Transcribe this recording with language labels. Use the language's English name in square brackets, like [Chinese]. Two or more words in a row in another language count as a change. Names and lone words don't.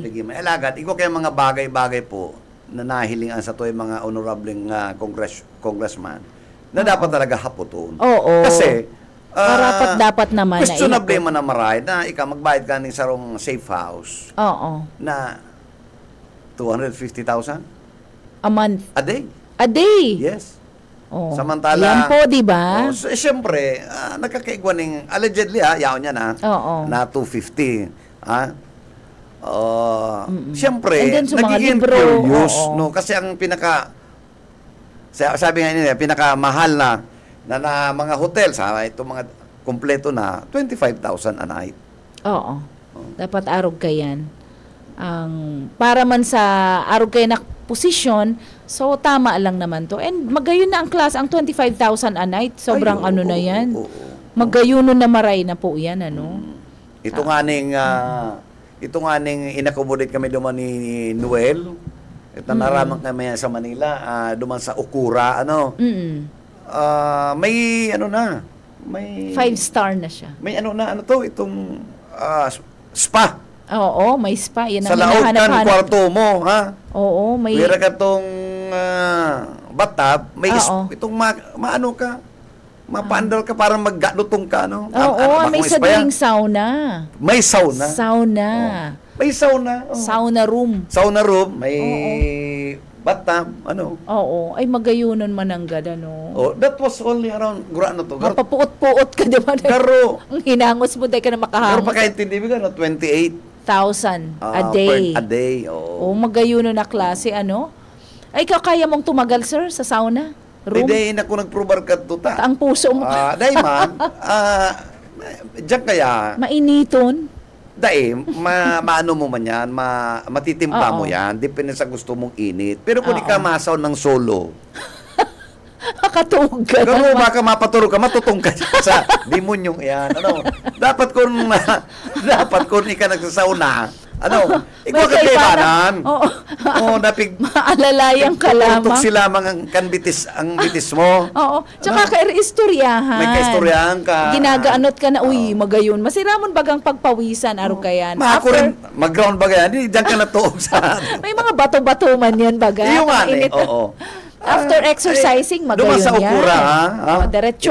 [Bikol] Alagad, ikaw kayo mga bagay-bagay po na nahilingan sa to yung mga honorableng congressman na dapat talaga haputon. Oo. Kasi, Parapat dapat naman questionable man na maray na ikaw magbayad ka ng sarong safe house. Oo. Na 250,000 [English] a month. a day. A day. Yes. Oh. [Bikol] Samantala, [Filipino] yan po, di ba? [Bikol] Siyempre, nagkakaigwa ng, allegedly yaon yan na 250. [Filipino] Siyempre, nagiging curious, no? Kasi ang sabi nga nila, pinakamahal na mga hotel, itong mga kompleto na, 25,000 [English] a night. [Bikol] Oo. Dapat arog ka yan. Para man sa arog kayo na posisyon, so tama lang naman to. And magayon na ang class, ang 25,000 [English] a night, [Bikol] sobrang na yan. Magayon na maray na po yan, ano? Ito nga ning inakomodate kami duman ni Noel. Ito naramang kami sa Manila, duman sa Okura, may may 5-star na siya. May itong spa. [Filipino] Oo, may spa. Yan [Bikol] sa laot kan kwarto mo, ha? [Filipino] Oo, may... [Bikol] Pwera ka itong bathtub, may itong maano ka, mapaandal ka para maggalutong ka, no? [Filipino] Oo, may sariling sauna. May sauna? Sauna. May sauna. [English] Sauna room. Sauna room, [Filipino] may bathtub, [Bikol] Oo, ay magayunon mananggad, [English] that was only around, [Bikol] mapapuot-puot ka, di ba? Pero, ang hinangos mo, dahil ka na makahangos. Pero pagkaintindi mo ka, 28,000 [English] a day. A day, [Bikol] oo. Magayunon na klase, Ay, kaya mong tumagal, sir, sa sauna? [English] Room? [Bikol] Hindi, ako nagprobar ka tuta. [Filipino] Ang puso mo. [Bikol] Dahil man, diyan kaya... Mainiton? [Filipino] Dahil, maano mo man yan, matitimpa mo yan, depende sa gusto mong init. Pero kung di ka masaw ng solo, makatulog ka. Pero baka mapatulog ka, matutong ka sa demonyong yan. [Bikol] Dapat kung ika nagsasauna, ikaw kaibanan. Napig maalalayang ka lamang. Tutok sila ang bitis mo. Oo. Tsaka kaistoryahan. May kaistoryahan ka. Ginagaanot ka na, magayon. Masiramon bagang pagpawisan, aro ka yan. Mag-ground baga yan, diyan ka natuog sa... May mga bato-bato man yan baga. Iyo nga oo. [English] After exercising, [Bikol] magayon yan. Duman sa Okura, Diretso